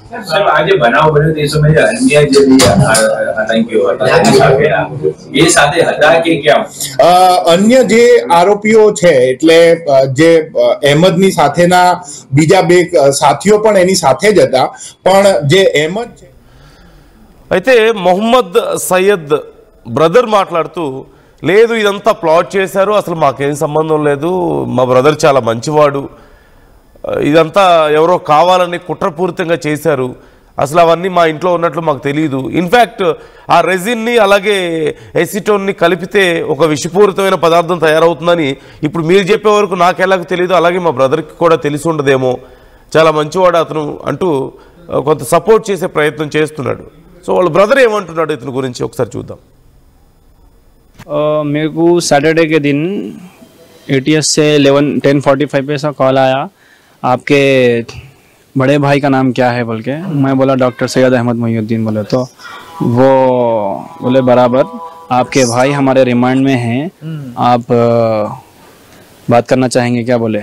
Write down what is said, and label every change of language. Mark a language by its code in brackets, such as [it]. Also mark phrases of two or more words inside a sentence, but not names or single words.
[gu] સાહેબ, આ જે બનાવ બન્યો તે સમયે અન્ય જે આતંકીઓ હતા તેની સાથે એ સાથે હતા કે કેમ? અન્ય જે આરોપીઓ છે એટલે જે અહેમદની સાથેના બીજા બે સાથીઓ પણ એની સાથે જ હતા, પણ જે અહેમદ છે [te] అయితే మొహమ్మద్ సయ్యద్ బ్రదర్ మాట్లాడుతూ లేదు ఇదంతా ప్లాట్ చేశారు, అసలు మాకేం సంబంధం లేదు, మా బ్రదర్ చాలా మంచివాడు, ఇదంతా ఎవరో కావాలని కుట్రపూరితంగా చేశారు, అసలు అవన్నీ మా ఇంట్లో ఉన్నట్లు మాకు తెలియదు, ఇన్ఫ్యాక్ట్ ఆ రెజిన్ని అలాగే ఎసిటోన్ని కలిపితే ఒక విషపూరితమైన పదార్థం తయారవుతుందని ఇప్పుడు మీరు చెప్పే వరకు నాకు ఎలాగో తెలియదు, అలాగే మా బ్రదర్కి కూడా తెలిసి ఉండదేమో, చాలా మంచివాడు అతను అంటూ కొంత సపోర్ట్ చేసే ప్రయత్నం చేస్తున్నాడు. సో వాళ్ళ బ్రదర్ ఏమంటున్నాడు ఇతని గురించి ఒకసారి చూద్దాం. [hi] मेरे को सैटरडे के दिन ATS से 10:45 पे ऐसा कॉल आया, आपके बड़े भाई का नाम क्या है बोल के. मैं बोला डॉक्टर सैयद अहमद मोहिउद्दीन बोले, तो वो बोले बराबर आपके भाई हमारे रिमांड में हैं, आप बात करना चाहेंगे क्या बोले.